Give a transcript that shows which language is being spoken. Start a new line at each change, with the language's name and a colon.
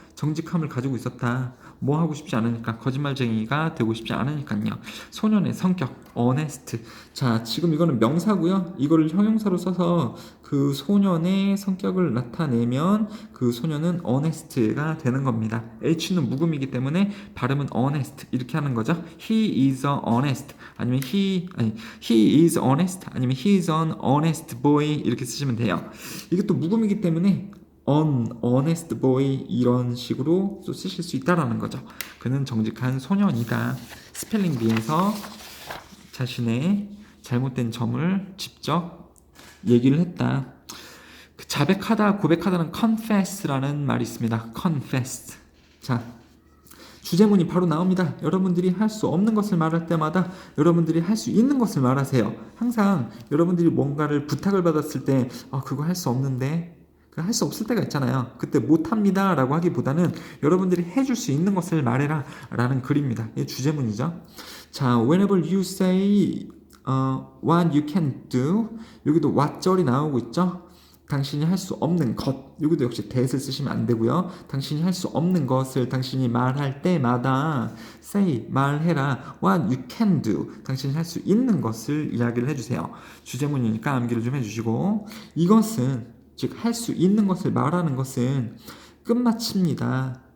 Korean: 정직함을 가지고 있었다. 뭐 하고 싶지 않으니까, 거짓말쟁이가 되고 싶지 않으니까요. 소년의 성격, honest. 자, 지금 이거는 명사고요. 이거를 형용사로 써서 그 소년의 성격을 나타내면 그 소년은 honest가 되는 겁니다. H는 묵음이기 때문에 발음은 honest 이렇게 하는 거죠.
English: He is a honest,
Korean: 아니면
English: he is honest, 아니면 he is an honest boy
Korean: 이렇게 쓰시면 돼요. 이게 또 묵음이기 때문에 an honest boy 이런 식으로 또 쓰실 수 있다라는 거죠. 그는 정직한 소년이다. 스펠링 비에서 자신의 잘못된 점을 직접 얘기를 했다. 자백하다, 고백하다는 confess라는 말이 있습니다. confess. 자, 주제문이 바로 나옵니다. 여러분들이 할 수 없는 것을 말할 때마다 여러분들이 할 수 있는 것을 말하세요. 항상 여러분들이 뭔가를 부탁을 받았을 때 그거 할 수 없는데, 할 수 없을 때가 있잖아요. 그때 못합니다 라고 하기보다는 여러분들이 해줄 수 있는 것을 말해라 라는 글입니다. 이게 주제문이죠. 자,
English: whenever you say what you can do,
Korean: 여기도 what절이 나오고 있죠. 당신이 할 수 없는 것, 여기도 역시 that을 쓰시면 안 되고요. 당신이 할 수 없는 것을 당신이 말할 때마다 say, 말해라.
English: what you can do,
Korean: 당신이 할 수 있는 것을 이야기를 해주세요. 주제문이니까 암기를 좀 해주시고, 이것은, 즉 할 수 있는 것을 말하는 것은 끝마칩니다.